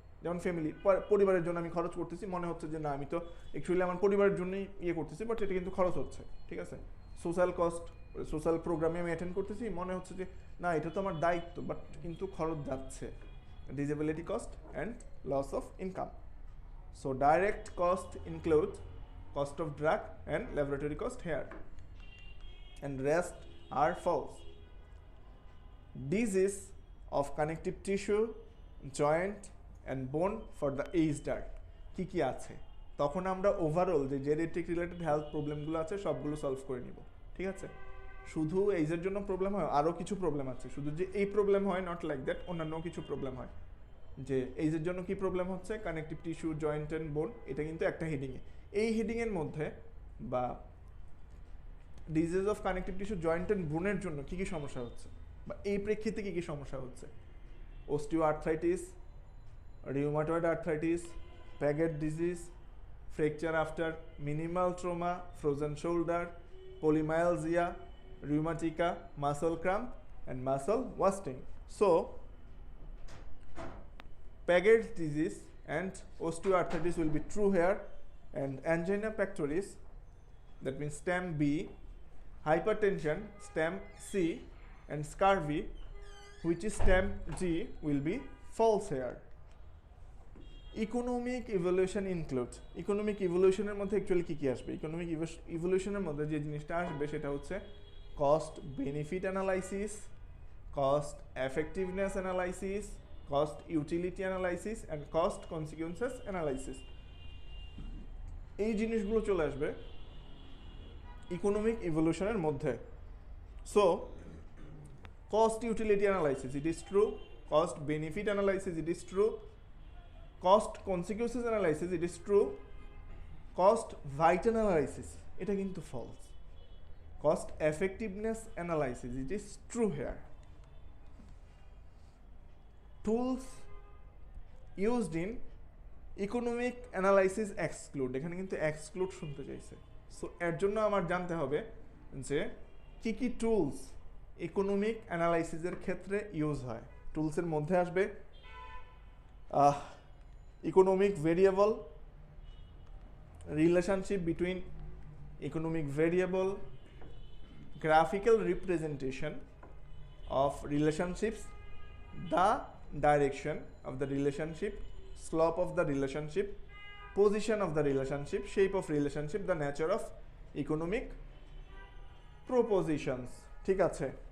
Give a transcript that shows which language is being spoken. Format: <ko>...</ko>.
<bn>যেমন ফ্যামিলি, পরিবারের জন্য আমি খরচ করতেছি, মনে হচ্ছে যে না আমি তো অ্যাকচুয়ালি আমার পরিবারের জন্যই ইয়ে করতেছি, বাট এটা কিন্তু খরচ হচ্ছে, ঠিক আছে। সোশ্যাল কস্ট, সোশ্যাল প্রোগ্রামে আমি অ্যাটেন্ড করতেছি, মনে হচ্ছে যে না এটা তো আমার দায়িত্ব, বাট কিন্তু খরচ যাচ্ছে।</bn> <en>Disability cost and loss of income. So direct cost include cost of drug and laboratory cost here, and rest are false. Disease of connective tissue, joint and bone for the aged</en> <bn>কি কি আছে, তখন আমরা overall যে genetic related health প্রবলেমগুলো আছে সবগুলো solve করে নিব, ঠিক আছে। শুধু এইজের জন্য প্রবলেম হয়, আরও কিছু প্রবলেম আছে, শুধু যে এই প্রবলেম হয় নট লাইক দ্যাট, অন্যান্য কিছু প্রবলেম হয়। যে এইজের জন্য কি প্রবলেম হচ্ছে, কানেকটিভ টিস্যু, জয়েন্ট অ্যান্ড বোন, এটা কিন্তু একটা হেডিংয়ে। এই হেডিংয়ের মধ্যে বা disease of connective tissue, joint and বোনের জন্য কী কী সমস্যা হচ্ছে বা এই প্রেক্ষিতে কী কী সমস্যা হচ্ছে, osteo arthritis, rheumatoid arthritis, প্যাগেট disease, fracture after minimal trauma, frozen shoulder,</bn> <en>polymyalgia, rheumatica, muscle cramp and muscle wasting. So Paget's disease and osteoarthritis will be true here, and angina pectoris, that means stem B, hypertension stem C, and scurvy, which is stem G, will be false here.</en> <bn>Economic evolution includes, economic ইভলিউশনের মধ্যে actually কী কী আসবে? Economic ইভলিউশনের মধ্যে যে জিনিসটা আসবে সেটা হচ্ছে cost benefit analysis, cost effectiveness analysis, cost utility analysis and cost consequences analysis. এই জিনিসগুলো চলে আসবে ইকোনমিক ইভলিউশনের মধ্যে।</bn> <en>So cost utility analysis, it is true. Cost benefit analysis, it is true. Cost consequences analysis, it is true. Cost vital analysis, এটা কিন্তু false. Cost effectiveness analysis, it is true here. Tools used in economic analysis exclude,</en> <bn>এখানে কিন্তু exclude শুনতে চাইছে। So এর জন্য আমার জানতে হবে যে কি কি টুলস ইকোনমিক অ্যানালাইসিসের ক্ষেত্রে ইউজ হয়। টুলসের মধ্যে আসবে</bn> <en>economic variable, relationship between economic variable, graphical representation of relationships, the direction of the relationship, slope of the relationship, position of the relationship, shape of relationship, the nature of economic propositions,</en> <bn>ঠিক আছে।</bn>